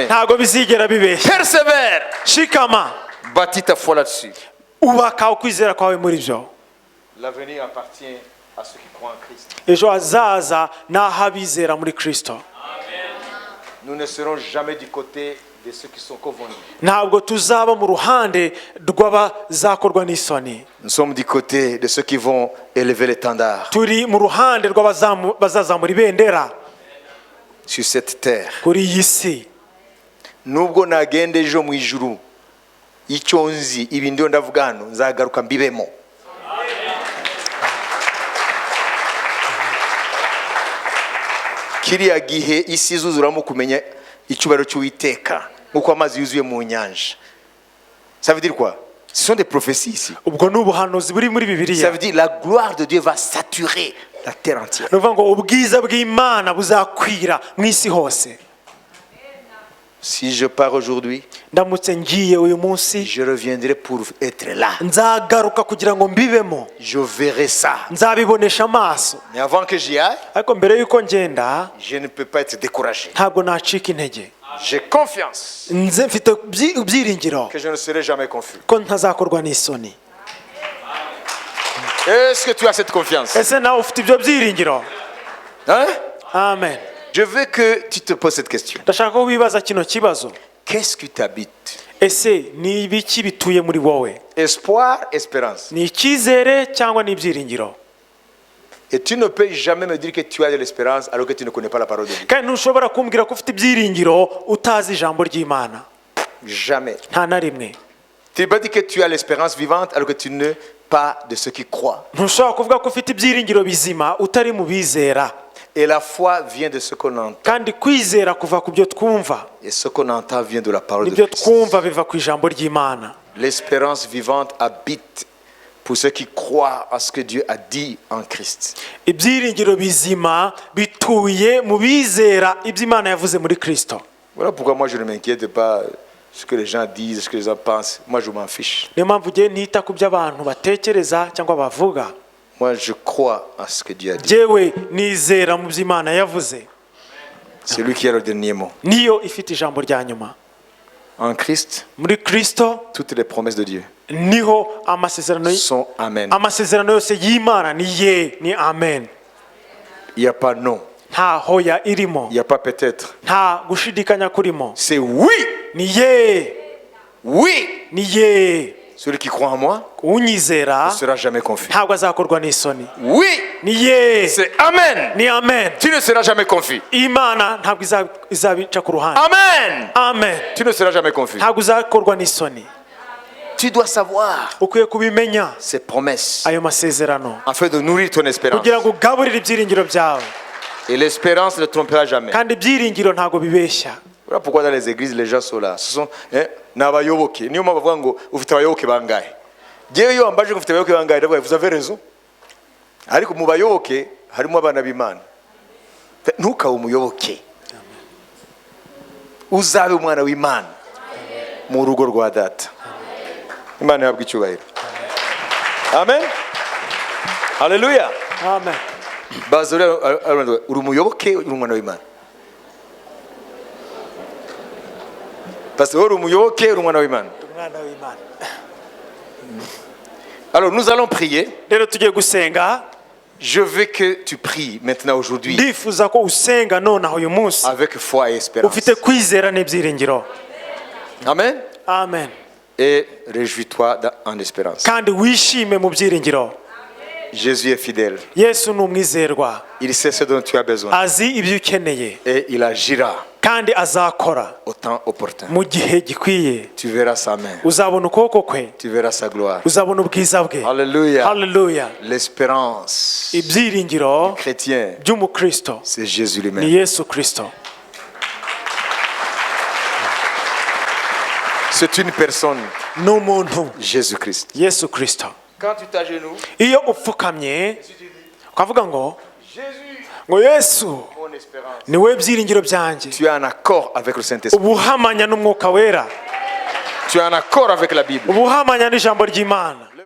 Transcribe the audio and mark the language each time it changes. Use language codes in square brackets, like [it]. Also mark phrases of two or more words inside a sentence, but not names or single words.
[fr] Persévère. Bâtis ta foi là-dessus. L'avenir appartient à ceux qui croient en Christ. Nous ne serons jamais du côté de ceux qui sont convaincus. [rw] ntabwo tuzaba mu ruhande rw'abazakorwa n'isoni. [fr] Nous sommes du côté de ceux qui vont élever l'étendard [rw] turi mu ruhande rw'abazazamura ibendera [fr] sur cette terre. [rw] kuri iyi si. Nubwo nagenda ejo mu ijuru, icyo nzi ibi ndiyo ndavuga hano nzagaruka mbibemo. Kiriya gihe isi izuzuramo kumenya icyubahiro cy'Uwiteka nk'uko amazi yuzuye mu nyanja. [fr] Ça veut dire quoi? Ce sont des prophéties ici. [rw] ubwo ni ubuhanuzi buri muri [fr] Ça [rw] bibiliya. [fr] veut dire la gloire de Dieu va saturer la terre entière. [rw] ni ukuvuga ngo ubwiza bw'Imana buzakwira mu isi hose. [fr] Si je pars aujourd'hui, [rw] ndamutse ngiye uyu munsi [fr] je reviendrai pour être là. [rw] nzagaruka kugira ngo mbibemo, [fr] Je verrai ça. [rw] nzabibonesha amaso. [fr] Mais avant que j'y aille, [rw] ariko mbere y'uko ngenda [fr] je ne peux pas être découragé. [rw] ntabwo nacika intege. [fr] J'ai confiance [rw] nze mfite ibyiringiro [fr] que je ne serai jamais confus. [rw] ko ntazakorwa n'isoni. [fr] Est-ce que tu as cette confiance? [rw] ese nawe ufite ibyo byiringiro? [fr] Hein? [rw] amen. [fr] Je veux que tu te poses cette question. [rw] ndashaka ko wibaza kino kibazo. [fr] Qu'est-ce qui t'habite? [rw] ese ni ibiki bituye muri wowe? [fr] Espoir, espérance. [rw] ni icyizere cyangwa ni ibyiringiro? [fr] Et tu ne peux jamais me dire que tu as de l'espérance alors que tu ne connais pas la parole de Dieu. [rw] kandi ntushobora kumbwira ko ufite ibyiringiro utazi ijambo ry'Imana. [fr] Jamais. [rw] nta na rimwe. [fr] Tu ne peux pas dire que tu as l'espérance vivante alors que tu n'es pas de ceux qui croient. [rw] ntushobora kuvuga ko ufite ibyiringiro bizima utari mu bizera. [fr] Et la foi vient de ce qu'on entend. [rw] kandi kwizera kuva ku byo twumva, [fr] Et ce qu'on entend vient de la parole de [rw] nibyo [fr] Christ. [rw] twumva biva ku ijambo ry'Imana. [fr] L'espérance vivante habite pour ceux qui croient à ce que Dieu a dit en Christ. [rw] ibyiringiro bizima bituye mu bizera ibyo Imana yavuze muri Kristo. [fr] Voilà pourquoi moi je ne m'inquiète pas ce que les gens disent, ce que les gens pensent. Moi je m'en fiche. [rw] niyo mpamvu ugiye ntita ku byo abantu batekereza cyangwa bavuga. [fr] Moi je crois à ce que Dieu a dit. [rw] Jyewe nizera mu byo Imana yavuze. [fr] C'est lui qui a le dernier mot. [rw] niyo ifite ijambo rya nyuma. [fr] En Christ, [rw] muri Kristo [fr] toutes les promesses de Dieu [rw] niho amasezerano [fr] sont amen. [rw] amasezerano yose y'Imana ni ye, ni amen. [fr] Il n'y a pas non. [rw] nta hoya irimo, [fr] Il n'y a pas peut-être. [rw] nta gushidikanya kurimo. [fr] C'est oui. [rw] ni ye, [fr] Oui. [rw] ni ye. [fr] Celui qui croit en moi [rw] unyizera [fr] ne sera jamais confus. [rw] ntabwo azakorwa n'isoni. [fr] Oui. [rw] ni ye, [fr] C'est amen. [rw] ni amen. [fr] Tu ne seras jamais confus. [rw] Imana ntabwo izabica ku ruhande. [fr] Amen. [rw] amen. [fr] Tu ne seras jamais confus. [rw] ntabwo uzakorwa n'isoni. [fr] Tu dois savoir [rw] ukwiye kubimenya [fr] ces promesses [rw] ayo masezerano [fr] afin de nourrir ton espérance. [rw] kugira ngo ugaburire ibyiringiro byawe. [fr] Et l'espérance ne trompera jamais. [rw] kandi ibyiringiro ntabwo bibeshya. [fr] Voilà pourquoi dans les églises les gens sont là. Ce sont n'abayoboke. [rw] Niyo mpamvu bavuga ngo ufite abayoboke bangahe. Jewe iyo ambaje ngo ufite abayoboke bangahe ndavuga [fr] vous avez raison. [rw] Ariko mu bayoboke harimo abana b'Imana. Ntukabe umuyoboke. Uzabe umwana w'Imana mu rugo rwa data. Imana yabwa icyubahiro. Amen. Hallelujah. amen. Bazore uri umuyoboke uri umwana w'Imana. Pasteur uri umuyoboke uri umwana w'Imana. umwana w'Imana. [fr] Alors nous allons prier. [rw] rero tugiye gusenga. [fr] Je veux que tu pries maintenant aujourd'hui [rw] ndifuza ko usenga nonaho uyu munsi [fr] avec foi et espérance. [rw] ufite kwizera n'ibyiringiro. [fr] Amen. [rw] amen. [fr] Et réjouis-toi en espérance. [rw] kandi wishime mu byiringiro. [fr] Jésus est fidèle. [rw] Yesu ni umwizerwa. [fr] Il sait ce dont tu as besoin. [rw] azi ibyo ukeneye [fr] Et il agira [rw] kandi azakora [fr] au temps opportun. [rw] mu gihe gikwiye. [fr] Tu verras sa main. [rw] uzabona ukuboko kwe, [fr] Tu verras sa gloire. [rw] uzabona ubwiza bwe. [fr] Alléluia. [rw] haleluya. [fr] L'espérance [rw] ibyiringiro [fr] chrétien, [rw] by'umukristo [fr] c'est Jésus [rw] ni [fr] lui-même. [rw] Yesu Kristo. [fr] C'est une personne, [rw] ni umuntu, [fr] Jésus-Christ. [rw] Yesu Kristo. [fr] Quand tu t'agenouilles, [rw] iyo upfukamye ukavuga ngo [fr] Jésus, [rw] ngo Yesu [fr] mon espérance. [rw] ni we byiringiro byanjye, [fr] Tu es en accord avec le Saint-Esprit. [rw] ubuhamanya n'umwuka wera, [fr] Tu es en accord avec la Bible. [rw] ubuhamanya n'ijambo ry'Imana.